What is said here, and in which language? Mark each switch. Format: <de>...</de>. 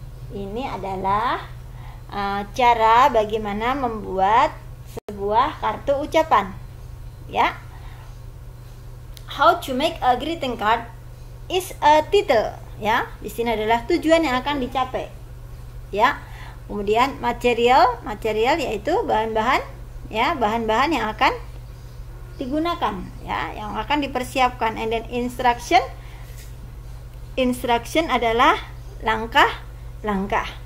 <id>Ini adalah cara bagaimana membuat sebuah kartu ucapan, ya.</id> <en>How to make a greeting card is a title, ya.</en> <id>Di sini adalah tujuan yang akan dicapai, ya. Kemudian material yaitu bahan-bahan, ya, bahan-bahan yang akan digunakan, ya, yang akan dipersiapkan.</id> <en>And then instruction</en> <id>adalah langkah-langkah.</id>